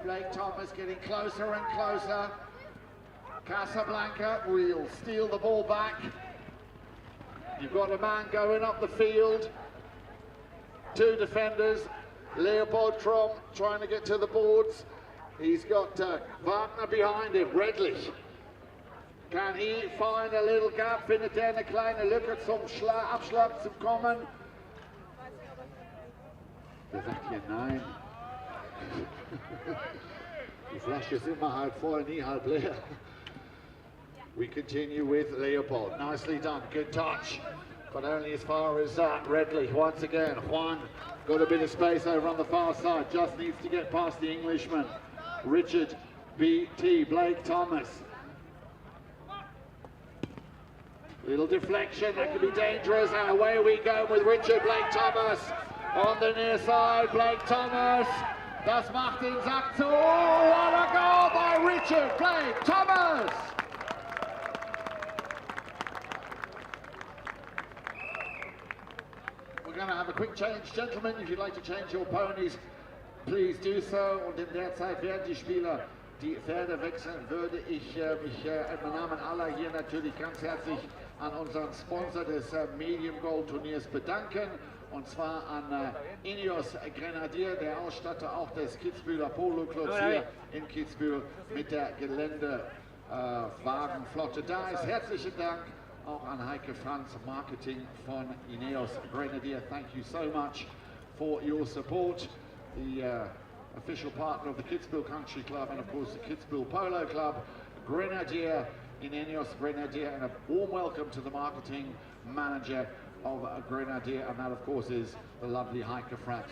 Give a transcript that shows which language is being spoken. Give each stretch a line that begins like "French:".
English: Blake Thomas getting closer and closer. Casablanca will steal the ball back. You've got a man going up the field. Two defenders. Leopold Trom trying to get to the boards. He's got Wagner behind him. Redlich. Can he find a little gap?
German: Findet er eine kleine Lücke zum Abschlag zu kommen? Der sagt hier nein. Die Flasche ist immer halb voll, nie halb leer.
English: We continue with Leopold. Nicely done. Good touch but only as far as Redlich. Once again, Juan got a bit of space over on the far side, just needs to get past the Englishman. Richard B.T. Blake Thomas. Little deflection, that could be dangerous, and away we go with Richard Blake Thomas on the near side.
German: Blake Thomas, das macht den Sack zu.
English: What a goal by Richard Blake Thomas! We're going to have a quick change, gentlemen. If you'd like to change your ponies, please do so.
German: Und in der Zeit, während die Spieler die Pferde wechseln, würde ich mich im Namen aller hier natürlich ganz herzlich an unseren Sponsor des Medium Gold Turniers bedanken. Und zwar an Ineos Grenadier, der Ausstatter auch des Kitzbüheler Polo Clubs hier in Kitzbühel mit der Geländewagenflotte da ist. Herzlichen Dank auch an Heike Franz, Marketing von Ineos Grenadier.
English: Thank you so much for your support. The official partner of the Kitzbühel Country Club and of course the Kitzbühel Polo Club, Grenadier in Ineos Grenadier, and a warm welcome to the marketing manager of Grenadier, and that of course is the lovely Heike Franz.